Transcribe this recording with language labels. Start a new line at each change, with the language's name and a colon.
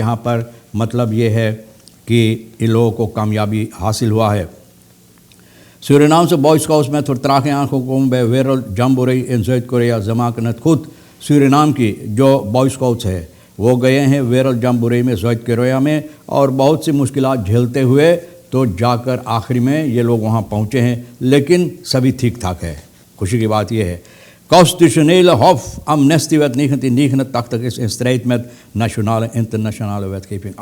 Hindi: यहाँ पर मतलब ये है कि इन लोगों को कामयाबी हासिल हुआ है।
Dutch: Suriname Boy Scouts met vertraging aangekomen bij Wereld Jamboree in Zuid-Korea। ze maken het goed।
Hindi: Suriname की जो बॉय स्काउट्स है वो गए हैं वर्ल्ड जम्बोरे में साउथ कोरिया में और बहुत सी मुश्किलात झेलते हुए तो जाकर आखिरी में ये लोग वहाँ पहुँचे हैं, लेकिन सभी ठीक ठाक है। खुशी की बात ये है।
Dutch: Constitutionele Hof amnestiewet 1989 is in strijd met nationale internationale wetgeving।